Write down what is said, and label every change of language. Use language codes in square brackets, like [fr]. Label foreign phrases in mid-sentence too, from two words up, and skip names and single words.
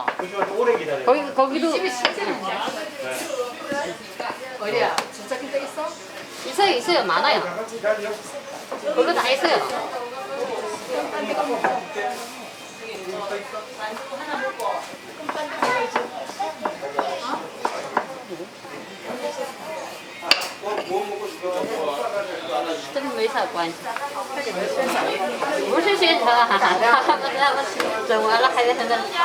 [ko] 거기도 어디야? 진짜 그때 있어? 있어요 많아요. 거기도 다 있어요. [zh] 这个没啥关系，不是宣传，他们整完了还在那，